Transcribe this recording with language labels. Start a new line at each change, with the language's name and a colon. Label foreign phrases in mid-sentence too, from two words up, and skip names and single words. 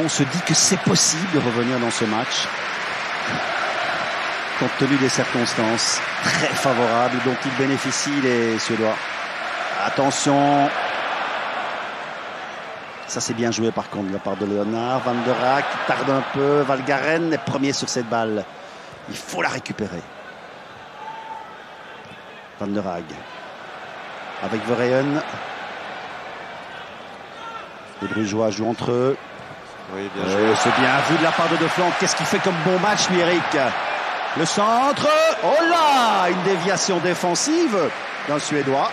French: On se dit que c'est possible de revenir dans ce match. Compte tenu des circonstances très favorables dont ils bénéficient, les Suédois. Attention. Ça c'est bien joué par contre de la part de Léonard. Van der Raak qui tarde un peu. Valgaren est premier sur cette balle. Il faut la récupérer. Van der Raak avec Verheyen. Les Brugeois jouent entre eux. Oui, bien joué. C'est bien vu de la part de De Flandre. Qu'est-ce qu'il fait comme bon match lui, Eric? Le centre. Oh là, une déviation défensive d'un Suédois.